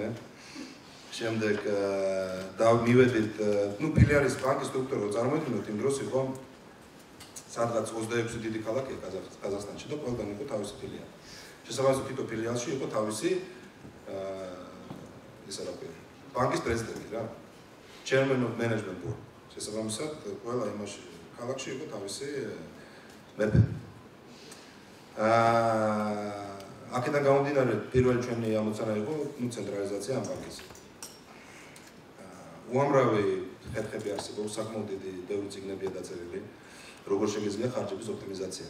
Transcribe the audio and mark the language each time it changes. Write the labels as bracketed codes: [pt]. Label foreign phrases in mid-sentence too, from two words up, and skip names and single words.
[ka] შემდეგ მივედით, ფილიალის ბანკის სტრუქტურა რო წარმოიდგინოთ, იმ დროს იყო სადღაც 26 დიდი ქალაქია ყაზახსტანში და ყველგან იყო თავისი ფილიალი. შესაბამისად თითო ფილიალში იყო თავისი ისა რა ქვია ბანკის პრეზიდენტი რა, [en] chairman of management board. [ka] შესაბამისად ყველა იმაში ქალაქში იყო თავისი მეფე. აქედან გამომდინარე პირველი ჩვენი ამოცანა იყო ცენტრალიზაცია ამ ბანკის. უამრავი ხერხები არსებობს, საკმაოდ დიდი ბევრი წიგნებია დაწერილი, როგორ შეიძლება ხარჯების ოპტიმიზაცია.